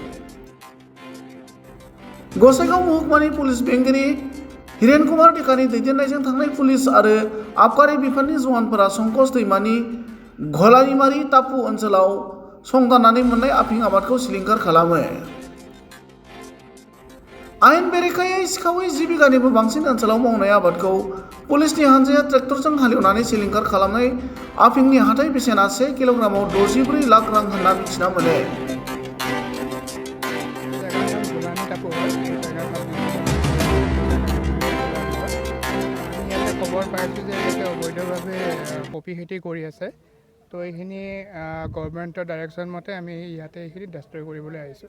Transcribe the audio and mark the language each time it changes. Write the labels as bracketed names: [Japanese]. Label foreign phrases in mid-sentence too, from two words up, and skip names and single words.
[Bodo] गसाइगाव महकुमानि पुलिस बेंगिरि हिरेन कुमार टेकानि दैदेननायजों थांनाय पुलिस आरो आबगारि बिफाननि जवानफोरा संकस दैमानि घलारिमारि टापु ओनसोलाव संदाननानै मोननाय आफिं आबादखौ सिलिंखार खालामो। आयेन बेरेखायै सिखावै 10 बिगानिबो बांसिन ओनसोलाव मावनाय आबादखौ पुलिसनि हानजाया ट्रेक्टरजों हालेवनानै सिलिंखार खालामनाय आफिंनि हाथाइ बेसेना 1 किल'ग्रामाव 64 लाख रां होनना मिथिना मोनो। [Assamese] খবৰ পাইছোঁ যে ইয়াতে অবৈধভাৱে পপি খেতি কৰি আছে। তো এইখিনি [English] government direction [Assamese] মতে আমি ইয়াতে এইখিনি ডেষ্ট্ৰয় কৰিবলৈ আহিছোঁ।